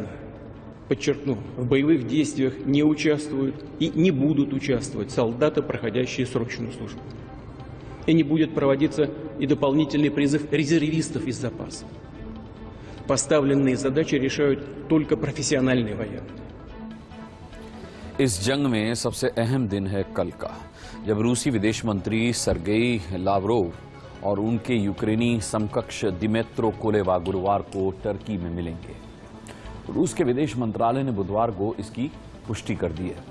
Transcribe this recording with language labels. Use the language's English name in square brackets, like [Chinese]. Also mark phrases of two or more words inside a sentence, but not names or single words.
[Russian] Подчеркну, в боевых действиях не участвуют и не будут участвовать солдаты, проходящие срочную службу. И не будет проводиться и дополнительный призыв резервистов из запаса. Поставленные задачи решают только профессиональные военные. [Hindi] इस जंग में सबसे अहम दिन है कल का, जब रूसी विदेश मंत्री सरगेई लावरोव और उनके यूक्रेनी समकक्ष दिमेत्रो कुलेबा गुरुवार को टर्की में मिलेंगे। रूस के विदेश मंत्रालय ने बुधवार को इसकी पुष्टि कर दी है।